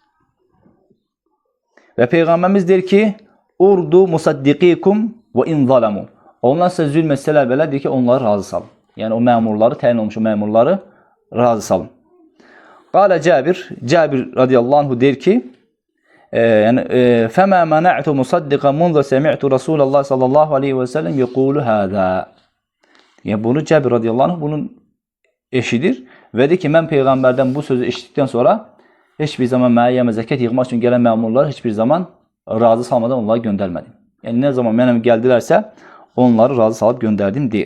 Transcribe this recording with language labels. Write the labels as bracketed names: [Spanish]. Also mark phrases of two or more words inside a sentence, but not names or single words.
[Azerbaijani] Və Peyğəmbərimiz deyir ki, [Arabic] أرضوا مصدقيكم وإن ظلموا. [Azerbaijani] Onlar sizə zülm etsələr belə, deyir ki, onları razı salın. Yəni o məmurları, təyin olmuş o məmurları razı salın. Qalə Cəbir [Arabic] رضي الله عنه [Azerbaijani] deyir ki, [Arabic] فَمَا مَنَعْتُ مُصَدِّقًا مُنْذَ سَمِعْتُ رَسُولَ اللّٰهِ صلى الله عليه وسلم يَقُولُ هَذَا. [Azerbaijani] Yəni bunu Cəbir [Arabic] رضي الله عنه [Azerbaijani] bunun eşidir və deyir ki, mən Peyğəmbərdən bu sözü eşitdikdən sonra heç bir zaman mənə zəkat yığmaq üçün gələn məmurları heç bir zaman razı salmadan onları göndərmədim. Yəni nə zaman mənə gəldilərsə onları razı salıb göndərdim deyir.